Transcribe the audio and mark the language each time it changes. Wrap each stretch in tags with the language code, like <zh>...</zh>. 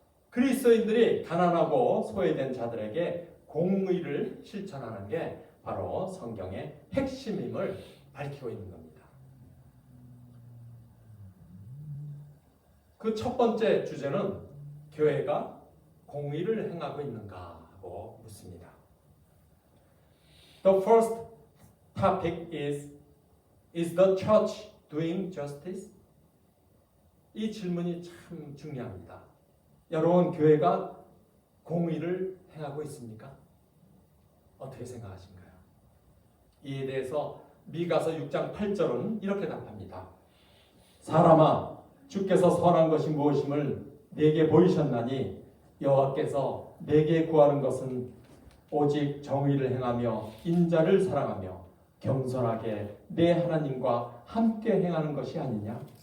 <ko>그리스도인들이 가난하고 소외된 자들에게 공의를 실천하는 게 바로 성경의 핵심임을 밝히고 있는 겁니다. 그 첫 번째 주제는 교회가 공의를 행하고 있는가 하고 묻습니다.</ko> <en>The first topic is the church doing justice?</en> <ko>이 질문이 참 중요합니다. 여러분, 교회가 공의를 행하고 있습니까? 어떻게 생각하신가요? 이에 대해서 미가서 6장 8절은 이렇게 답합니다. 사람아, 주께서 선한 것이 무엇임을 내게 보이셨나니 여호와께서 내게 구하는 것은 오직 정의를 행하며 인자를 사랑하며 겸손하게 내 하나님과 함께 행하는 것이 아니냐?</ko>